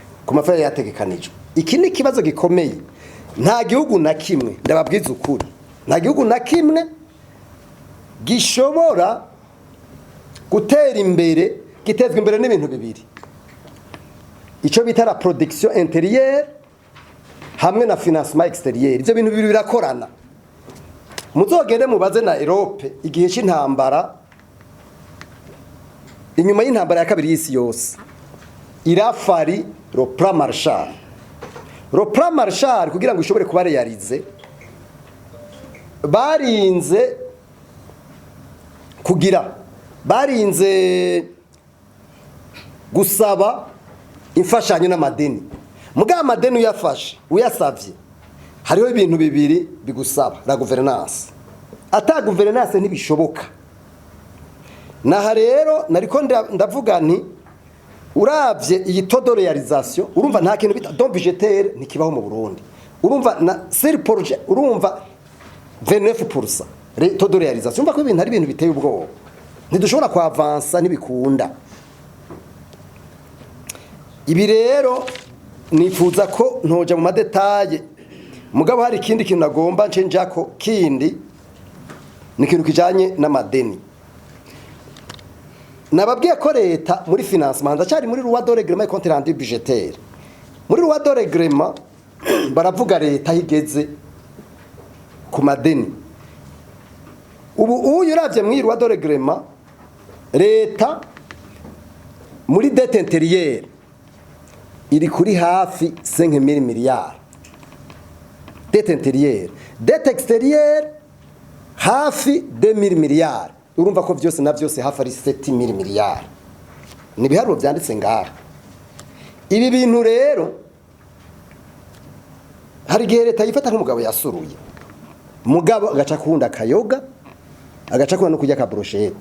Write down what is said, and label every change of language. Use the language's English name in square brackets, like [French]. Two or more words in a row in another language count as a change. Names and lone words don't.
[Rundi] ku mafaranga yategekanijwe. Iki ni kibazo gikomeye. Nta gihugu na kimwe ndababwiza ukuri, nta gihugu na kimwe gishobora gutera imbere gitezwe imbere n'ibintu bibiri, icyo bita [French] la production intérieure [Rundi] hamwe na [French] financement extérieur. [Rundi] Ibyo bintu bibiri birakorana. Muzogende mubaze na Europe igihe cy'intambara, inyuma y'intambara ya kabiri y'isi yose, irafari le plan Marshall. Le plan Marshall kugira ngo ishobore kuba realize, barinze gusaba imfashanyo n'amadeni. Muga amadeni uyasavye hariho ibintu bibiri bigusaba, [French] la gouvernance. [Rundi] Ata gouvernance ntibishoboka. Naha rero nariko ndavuga nti uravye iyi [French] taux de réalisation, [Rundi] urumva nta kintu bita [French] don budgétaire [Rundi] ntikibaho mu Burundi. Urumva na [French] sur projet [Rundi] urumva 29% [French] taux de réalisation. [Rundi] Urumva ko ibintu ari ibintu biteye ubwoba, ntidushobora kwa avansa ntibikunda. Ibi rero nifuza ko ntoja mu madetaye, mugabo hari ikindi kintu nagomba ncenjako kindi, ni ikintu kijanye n'amadeni. Nababwiye ko leta muri financement ndacari muri [French] loi de règlement et compte rendu budgétaire. [Rundi] Muri [French] loi de règlement [Rundi] baravuga leta higeze ku madeni. Ubu uyu uravye muri [French] loi de règlement, [Rundi] leta muri [French] dette intérieure [Rundi] iri kuri hafi 5000 miliyari. [French] Dette intérieure, dette extérieure [Rundi] hafi 2000 miliyari. Urumva ko byose na byose hafi ari 7000 miliyari. Ni biharuro byanditse ngaha. Ibi bintu rero hari gihe leta yifata nk'umugabo yasuruye, mugabo agaca kunda kayoga, agaca kuna no kujya ka brochette.